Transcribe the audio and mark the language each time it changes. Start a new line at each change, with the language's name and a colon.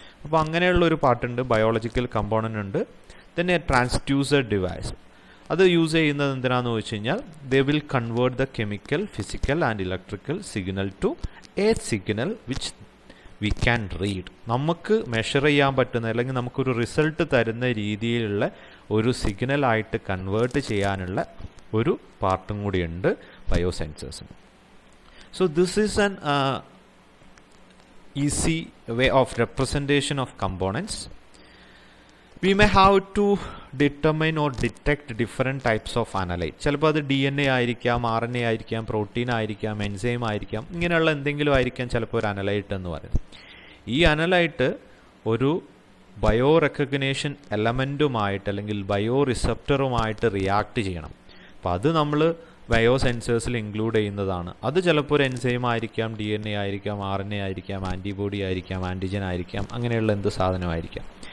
Malayalam: അപ്പോൾ അങ്ങനെയുള്ള ഒരു പാർട്ടുണ്ട്, ബയോളജിക്കൽ കമ്പോണൻ്റ് ഉണ്ട്.
English: Then a transducer device,
Malayalam: അത് യൂസ് ചെയ്യുന്നത് എന്തിനാണെന്ന് വെച്ച് കഴിഞ്ഞാൽ
English: they will convert the chemical, physical and electrical signal to a signal which we can read.
Malayalam: നമുക്ക് മെഷർ ചെയ്യാൻ പറ്റുന്ന അല്ലെങ്കിൽ നമുക്കൊരു റിസൾട്ട് തരുന്ന രീതിയിലുള്ള ഒരു സിഗ്നലായിട്ട് കൺവേർട്ട് ചെയ്യാനുള്ള ഒരു പാർട്ടും കൂടിയുണ്ട് ബയോസെൻസേഴ്സിന്.
English: So this is an easy way of representation of components. We may have to determine or detect different types of analyte.
Malayalam: ചിലപ്പോൾ അത് DNA ആയിരിക്കാം, RNA ആയിരിക്കാം, പ്രോട്ടീൻ ആയിരിക്കാം, എൻസൈം ആയിരിക്കാം, ഇങ്ങനെയുള്ള എന്തെങ്കിലും ആയിരിക്കാം ചിലപ്പോൾ ഒരു അനലൈറ്റ് എന്ന് പറയുന്നത്. ഈ അനലൈറ്റ് ഒരു ബയോ റെക്കഗ്നേഷൻ എലമെൻറ്റുമായിട്ട് അല്ലെങ്കിൽ ബയോ റിസപ്റ്ററുമായിട്ട് റിയാക്ട് ചെയ്യണം. അപ്പോൾ അത് നമ്മൾ ബയോ സെൻസേഴ്സിൽ ഇൻക്ലൂഡ് ചെയ്യുന്നതാണ്. അത് ചിലപ്പോൾ ഒരു എൻസൈം ആയിരിക്കാം, DNA ആയിരിക്കാം, RNA ആയിരിക്കാം, ആൻറ്റിബോഡി ആയിരിക്കാം, ആൻറ്റിജൻ ആയിരിക്കാം, അങ്ങനെയുള്ള എന്ത് സാധനമായിരിക്കാം.